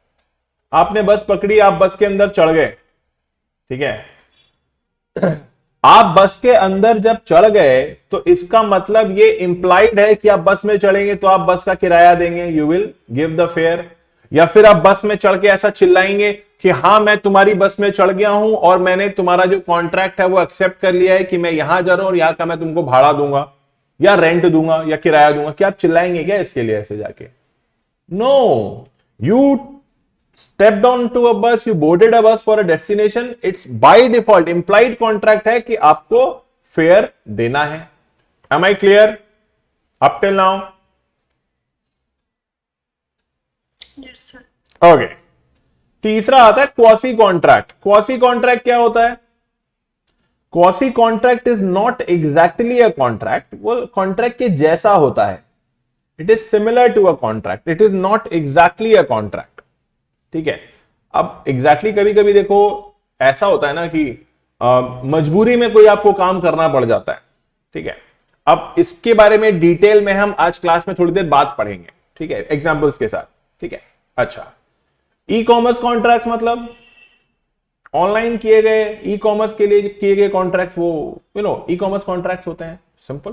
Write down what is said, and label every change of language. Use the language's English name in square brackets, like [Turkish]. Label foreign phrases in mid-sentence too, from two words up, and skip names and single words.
[Hindi] आपने बस पकड़ी, आप बस के अंदर चढ़ गए। ठीक है, आप बस के अंदर जब चढ़ गए तो इसका मतलब ये इंप्लाइड है कि आप बस में चढ़ेंगे तो आप बस का किराया देंगे, [English] you will give the fare. [Hindi] या फिर आप बस में चढ़ के ऐसा चिल्लाएंगे कि हाँ मैं तुम्हारी बस में चढ़ गया हूं और मैंने तुम्हारा जो कॉन्ट्रैक्ट है वो एक्सेप्ट कर लिया है कि मैं यहां जा रहा हूं और यहां का मैं तुमको भाड़ा दूंगा या रेंट दूंगा या किराया दूंगा। क्या आप चिल्लाएंगे क्या इसके लिए ऐसे जाके? [English] नो, you stepped on to a bus, you boarded a bus for a destination, it's by default implied contract [Hindi] है कि आपको फेयर देना है। [English] am I clear up till now? Yes sir. [Hindi] ओके, तीसरा आता है [English] quasi contract. quasi contract [Hindi] क्या होता है? [English] quasi contract is not exactly a contract, [Hindi] वो कॉन्ट्रैक्ट के जैसा होता है। [English] It is similar to a contract, it is not exactly a contract. [Hindi] ठीक है, अब एग्जैक्टली कभी कभी देखो ऐसा होता है ना कि मजबूरी में कोई आपको काम करना पड़ जाता है, ठीक है। अब इसके बारे में डिटेल में हम आज क्लास में थोड़ी देर बाद पढ़ेंगे, ठीक है, एग्जांपल्स के साथ, ठीक है। अच्छा, [English] e-commerce contracts [Hindi] मतलब ऑनलाइन किए गए ई कॉमर्स के लिए किए गए कॉन्ट्रैक्ट्स, वो [English] e-commerce contracts [Hindi] होते हैं, सिंपल।